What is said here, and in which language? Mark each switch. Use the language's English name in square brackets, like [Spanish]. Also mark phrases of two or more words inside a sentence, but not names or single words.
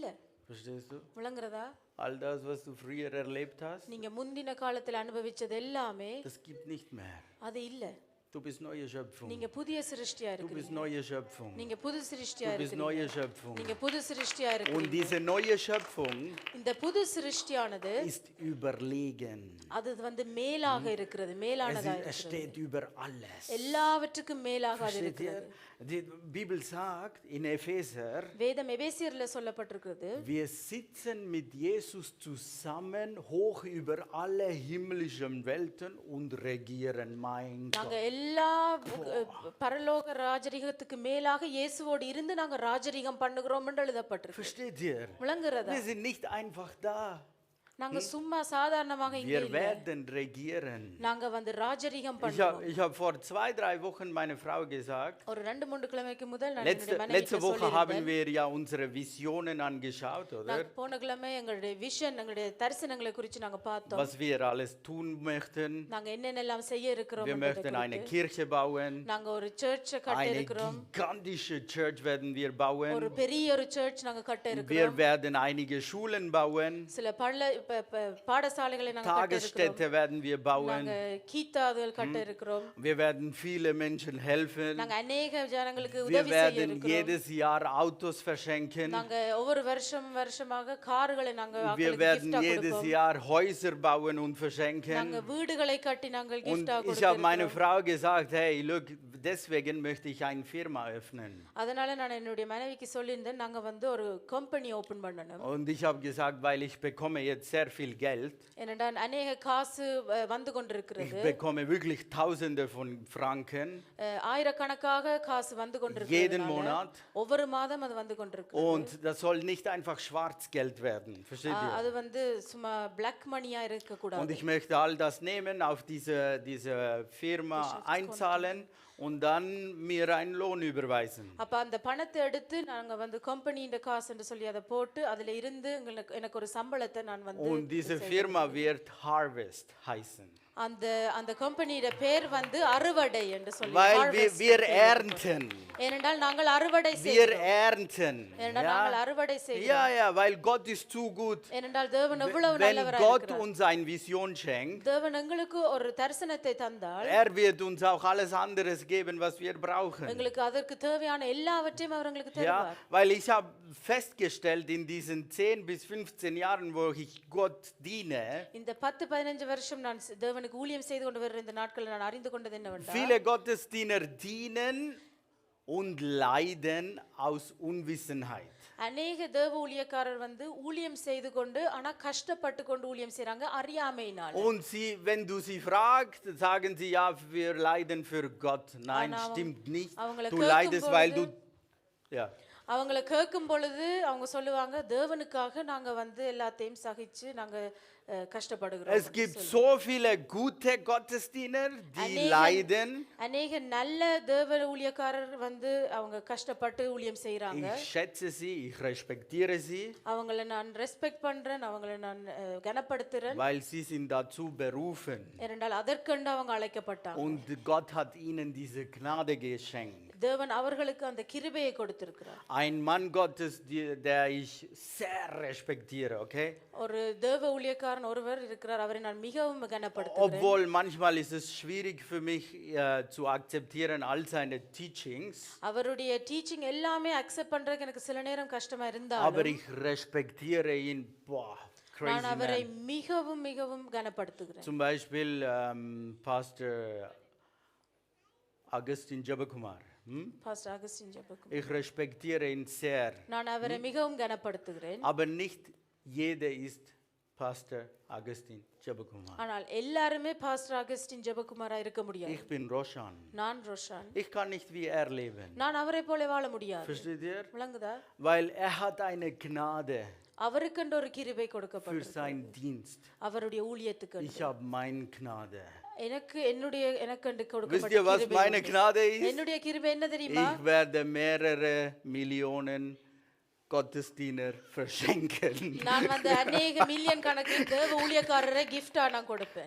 [German] Verstehst du? [Tamil] விளங்குறதா? [German] All das, was du früher erlebt hast, [Tamil] நீங்க முந்தின காலத்துல அனுபவிச்சது எல்லாமே [German] das gibt nicht mehr. [Tamil] அது இல்ல. [German] Du bist neue Schöpfung. [Tamil] நீங்க புதிய சிருஷ்டியா [German] Du bist [Tamil] இருக்கீங்க. [German] neue Schöpfung. [Tamil] நீங்க புது சிருஷ்டியா [German] Du bist [Tamil] இருக்கீங்க. [German] neue Schöpfung. [Tamil] நீங்க புது சிருஷ்டியா [German] Und [Tamil] இருக்கீங்க. [German] diese neue Schöpfung [Tamil] இந்த புது சிருஷ்டியானது [German] ist überlegen. [Tamil] அது வந்து மேலாக இருக்கிறது, மேலானதா [German] Es [Tamil] இருக்கிறது. [German] steht über alles. [Tamil] எல்லாவற்றுக்கும் மேலாக அது [German] Versteht ihr? [Tamil] இருக்கிறது. [German] Die Bibel sagt in Epheser, [Tamil] வேதம் எபேசியர்ல சொல்லப்பட்டிருக்கிறது, [German] wir sitzen mit Jesus zusammen hoch über alle himmlischen Welten und regieren. Mein [Tamil] நாங்க [German] Gott. [Tamil] எல்லா பரலோக ராஜரிகத்துக்கு மேலாக இயேசுவோடு இருந்து நாங்க ராஜரிகம் பண்ணுகிறோம் என்று எழுதப்பட்டிருக்கு. [German] Versteht ihr? [Tamil] விளங்குறதா? [German] Wir sind nicht einfach da. [Tamil] நாங்க சும்மா சாதாரணமாக இங்கே [German] Wir [Tamil] இல்ல. [German] werden regieren. [Tamil] நாங்க வந்து ராஜரிகம் [German] Ich [Tamil] பண்ணுவோம். [German] habe vor 2-3 Wochen meine Frau gesagt, [Tamil] ஒரு 2-3 கிழமைக்கு முதல் நான் என்னுடைய [German] letzte [Tamil] மனைவிக்கு [German] Woche haben [Tamil] சொல்லியிருந்தேன். [German] wir ja unsere Visionen angeschaut, oder? [Tamil] நாங்க போன கிழமை எங்களுடைய விஷன், எங்களுடைய தரிசனங்களை குறித்து நாங்க பார்த்தோம். [German] Was wir alles tun möchten. [Tamil] நாங்க என்னென்னலாம் செய்ய இருக்கிறோம் [German] Wir [Tamil] என்பதை [German] möchten eine [Tamil] குறித்து. [German] Kirche bauen. [Tamil] நாங்க ஒரு சர்ச்சை கட்ட [German] Eine [Tamil] இருக்கிறோம். [German] gigantische Church werden wir [Tamil] ஒரு [German] bauen. [Tamil] பெரிய ஒரு சர்ச் நாங்க கட்ட [German] Wir [Tamil] இருக்கிறோம். [German] werden einige Schulen bauen. [Tamil] சில பாடசாலைகளை நாங்க கட்ட இருக்கிறோம். [German] Tagesstätte werden wir bauen. [Tamil] நாங்க கீதாதுகள் கட்ட இருக்கிறோம். [German] Wir werden viele Menschen helfen. [Tamil] நாங்க அநேக ஜனங்களுக்கு [German] Wir [Tamil] உதவி செய்ய [German] werden [Tamil] இருக்கிறோம். [German] jedes Jahr Autos verschenken. [Tamil] நாங்க ஒவ்வொரு வருஷமாக கார்களை நாங்க [German] Wir [Tamil] ஆட்களுக்கு [German] werden [Tamil] gift-ஆ [German] jedes [Tamil] கொடுப்போம். [German] Jahr Häuser bauen und [Tamil] நாங்க [German] verschenken. [Tamil] வீடுகளை கட்டி நாங்கள் [German] Und [Tamil] gift-ஆ [German] ich habe meiner [Tamil] கொடுக்கிறோம். [German] Frau gesagt, [English] hey, look, [German] deswegen möchte ich eine Firma öffnen. [Tamil] அதனால நான் என்னுடைய மனைவிக்கு சொல்லியிருந்தேன் நாங்க வந்து ஒரு [English] company open [Tamil] பண்ணணும். [German] Und ich habe gesagt, weil ich bekomme jetzt sehr viel Geld. [Tamil] ஏனென்றால் அநேக காசு வந்து [German] Ich [Tamil] கொண்டிருக்கிறது. [German] bekomme wirklich Tausende von Franken [Tamil] ஆயிரக்கணக்காக காசு வந்து [German] jeden [Tamil] கொண்டிருக்கிறது. [German] Monat. [Tamil] ஒவ்வொரு மாதம் அது வந்து கொண்டிருக்கு. [German] Und das soll nicht einfach Schwarzgeld werden. Versteht ihr? [Tamil] அது வந்து சும்மா [English] black money [Tamil] இருக்க [German] Und [Tamil] கூடாது. [German] ich möchte all das nehmen, auf diese Firma einzahlen und dann mir einen Lohn überweisen. [Tamil] அப்ப அந்த பணத்தை எடுத்து நாங்க வந்து கம்பெனியின் காசு என்று சொல்லி அதை போட்டு அதுல இருந்து எனக்கு ஒரு சம்பளத்தை நான் வந்து [German] Und diese Firma wird Harvest heißen. [Tamil] அந்த அந்த கம்பெனியோட பேர் வந்து அறுவடை என்று சொல்லி [German] Weil [Tamil] harvest [German] wir [Tamil] என்று [German] ernten. [Tamil] ஏனென்றால் நாங்கள் அறுவடை [German] Wir [Tamil] செய்கிறோம். [German] ernten. [Tamil] ஏனென்றால் நாங்கள் [German] Ja? [Tamil] அறுவடை செய்கிறோம். [German] Ja, ja, weil Gott ist zu gut. [Tamil] ஏனென்றால் தேவன் எவ்வளவு [German] Wenn [Tamil] நல்லவராக [German] Gott [Tamil] இருக்கிறார். [German] uns eine Vision schenkt, [Tamil] தேவன் எங்களுக்கு ஒரு தரிசனத்தை தந்தால் [German] wird uns auch alles anderes geben, was wir brauchen. [Tamil] எங்களுக்கு அதற்கு தேவையான எல்லாவற்றையும் அவர் எங்களுக்கு [German] Ja, [Tamil] தருவார். [German] weil ich habe festgestellt, in diesen 10 bis 15 Jahren, wo ich Gott diene, [Tamil] இந்த 10-15 வருஷம் நான் தேவனுக்கு ஊழியம் செய்து கொண்டு வருகிற இந்த நாட்களில் நான் அறிந்து கொண்டது என்னவென்றால் [German] viele Gottesdiener dienen und leiden aus Unwissenheit. [Tamil] அநேக தேவ ஊழியக்காரர் வந்து ஊழியம் செய்து கொண்டு ஆனா கஷ்டப்பட்டு கொண்டு ஊழியம் செய்றாங்க அறியாமையினால. [German] Und sie, wenn du sie fragst, sagen sie, ja, wir leiden für Gott. Nein, Aber stimmt nicht. [Tamil] அவங்களை [German] Du [Tamil] கேட்கும் [German] leidest, weil du... Ja. [Tamil] அவங்கள கேட்கும் பொழுது அவங்க சொல்லுவாங்க தேவனுக்காக நாங்க வந்து எல்லாத்தையும் சகிச்சு நாங்க கஷ்டப்படுகிறோம். [German] Es gibt so viele gute Gottesdiener, die leiden. [Tamil] அநேக நல்ல தேவ ஊழியக்காரர் வந்து அவங்க கஷ்டப்பட்டு ஊழியம் செய்றாங்க. [German] Ich schätze sie, ich respektiere sie, [Tamil] அவங்கள நான் ரெஸ்பெக்ட் பண்றேன், அவங்கள நான் கனப்படுத்துறேன். [German] weil sie sind dazu berufen. [Tamil] ஏனென்றால் அதற்கென்று அவங்க அழைக்கப்பட்டாங்க. [German] Und Gott hat ihnen diese Gnade geschenkt. [Tamil] தேவன் அவர்களுக்கு அந்த கிருபையை கொடுத்திருக்கிறார். [German] Ein Mann Gottes, der ich sehr respektiere, okay? [Tamil] ஒரு தேவ ஊழியக்காரன் ஒருவர் இருக்கிறார், அவரை நான் மிகவும் கனப்படுத்துகிறேன். [German] Obwohl manchmal ist es schwierig für mich zu akzeptieren all seine Teachings, [Tamil] அவருடைய டீச்சிங் எல்லாமே அக்செப்ட் பண்றதுக்கு எனக்கு சில நேரம் கஷ்டமா [German] aber [Tamil] இருந்தாலும் [German] ich respektiere ihn, boah, crazy [Tamil] நான் அவரை [German] man. [Tamil] மிகவும் மிகவும் கனப்படுத்துகிறேன். [German] Zum Beispiel Pastor Augustin Jabakumar. [Tamil] பாஸ்டர் அகஸ்டின் ஜெபக்கும் [German] Ich respektiere ihn sehr, [Tamil] நான் அவரை மிகவும் கனப்படுத்துகிறேன். [German] aber nicht jeder ist Pastor Augustin Jabakumar. [Tamil] ஆனால் எல்லாருமே பாஸ்டர் அகஸ்டின் ஜெபக்குமாரா இருக்க முடியாது. [German] Ich bin Roshan. [Tamil] நான் ரோஷான். [German] Ich kann nicht wie er leben. [Tamil] நான் அவரை போல வாழ முடியாது. [German] Versteht ihr? [Tamil] விளங்குதா? [German] Weil er hat eine Gnade [Tamil] அவருக்கென்று ஒரு கிருபை [German] für [Tamil] கொடுக்கப்பட்டிருக்கு. [German] seinen Dienst. [Tamil] அவருடைய ஊழியத்துக்கு. [German] Ich habe meine Gnade. [Tamil] எனக்கென்று [German] Wisst [Tamil] கொடுக்கப்பட்ட [German] ihr, was [Tamil] கிருபை [German] meine [Tamil] உண்டு. [German] Gnade ist? [Tamil] என்னுடைய கிருபை என்ன தெரியுமா? [German] Ich werde mehrere Millionen Gottesdiener verschenken. [Tamil] நான் வந்து அநேக மில்லியன் கணக்கில் தேவ ஊழியக்காரரை gift-ஆ நான் கொடுப்பேன்.